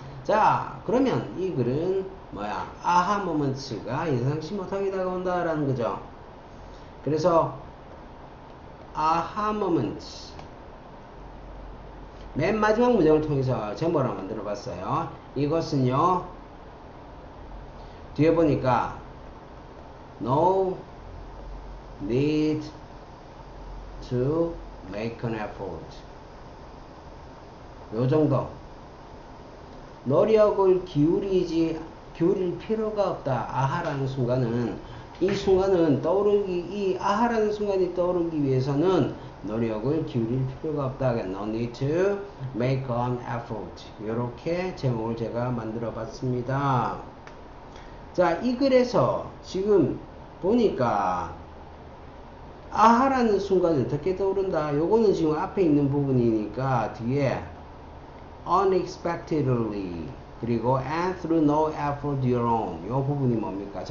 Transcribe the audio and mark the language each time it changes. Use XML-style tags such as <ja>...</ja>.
<ko>자, 그러면 이 글은 뭐야? 아하 모먼츠가 예상치 못하게 다가온다 라는 거죠. 그래서 아하 모먼츠 맨 마지막 문장을 통해서 제목을 만들어 봤어요. 이것은요, 뒤에 보니까</ko> <en>no need to make an effort.</en> <ko>요 정도. 노력을 기울일 필요가 없다. 아하라는 순간은, 이 순간은 이 아하라는 순간이 떠오르기 위해서는 노력을 기울일 필요가 없다.</ko> <en>No need to make an effort.</en> <ko>이렇게 제목을 제가 만들어 봤습니다. 자, 이 글에서 지금 보니까 아하라는 순간이 어떻게 떠오른다? 요거는 지금 앞에 있는 부분이니까 뒤에 unexpectedly 그리고</ko> <en>and through no effort your own</en> <ko>요 부분이 뭡니까?</ko>